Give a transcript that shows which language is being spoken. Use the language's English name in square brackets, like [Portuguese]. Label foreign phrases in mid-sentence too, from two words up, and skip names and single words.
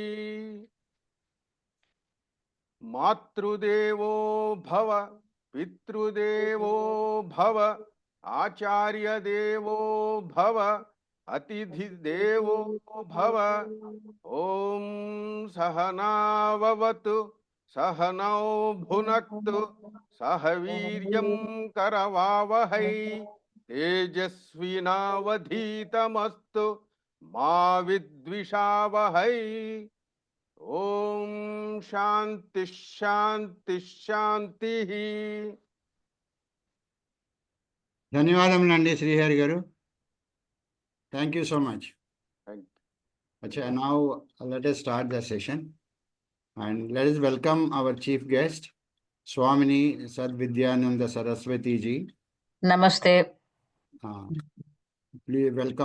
[Sanskrit] मातृदेवो भव पितृदेवो भव आचार्य देवो भव अतिथि देवो भव ओम सहनाववतु सहनौ भुनक्तु सह वीर्यं करवावहै तेजस्विनावधीतमस्तु मा विद्विषावहै ओम शांति शांति शांति। [Telugu] ధన్యవాదములండి శ్రీహరి గారు. [English] Thank you so much. Thank Acha, now let us start the session and let us welcome our chief guest, Swamini Sadvidyananda Saraswati ji. Namaste. Please welcome.